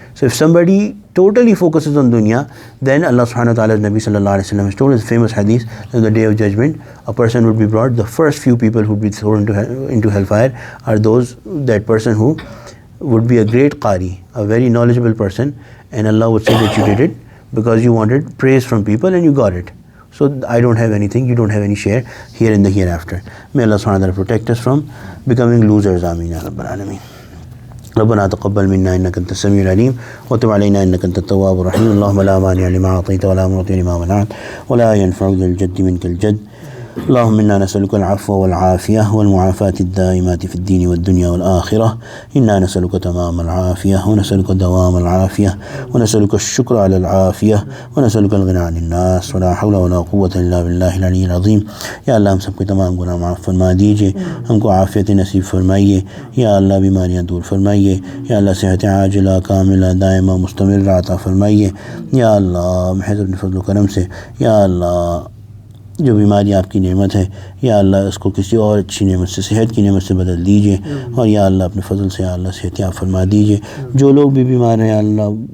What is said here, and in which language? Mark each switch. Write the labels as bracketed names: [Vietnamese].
[English] So if somebody totally focuses on dunya, then Allah subhanahu wa ta'ala's Nabi sallallahu alayhi wa sallam has told us famous hadith that on the day of judgment, a person would be brought, the first few people who would be thrown into hellfire are that person who would be a great qari, a very knowledgeable person, and Allah would say that you did it because you wanted praise from people and you got it. So I don't have anything, you don't have any share here in the hereafter. May Allah subhanahu wa ta'ala protect us from becoming losers. Ameen ya Rabbal Alameen. [Arabic] ربنا تقبل منا إنك أنت السميع العليم وتب علينا إنك أنت التواب الرحيم اللهم لا مانع لما أعطيت ولا معطي لما منعت ولا ينفع ذا الجد منك الجد اللهم إنا نسألك العفو والعافية والمعافاة الدائمات في الدين والدنيا والآخرة. إنا نسألك تمام العافية ونسألك دوام العافية ونسألك الشكر على العافية ونسألك الغنى عن الناس ولا حول ولا قوة إلا بالله العلي العظيم. [Urdu] یا اللہ ہم سب کے تمام گناہ معاف فرما دیجیے، ہم کو عافیت نصیب فرمائیے، یا اللہ بیماریاں دور فرمائیے، یا اللہ صحت عاجلہ کاملہ دائمہ مستمر عطا فرمائیے، یا اللہ محض اپنے فضل و کرم سے، یا اللہ جو بیماری آپ کی نعمت ہے، یا اللہ اس کو کسی اور اچھی نعمت سے، صحت کی نعمت سے بدل دیجیے، اور یا اللہ اپنے فضل سے یا اللہ صحت یاب فرما دیجیے۔ جو لوگ بھی بیمار ہیں یا اللہ،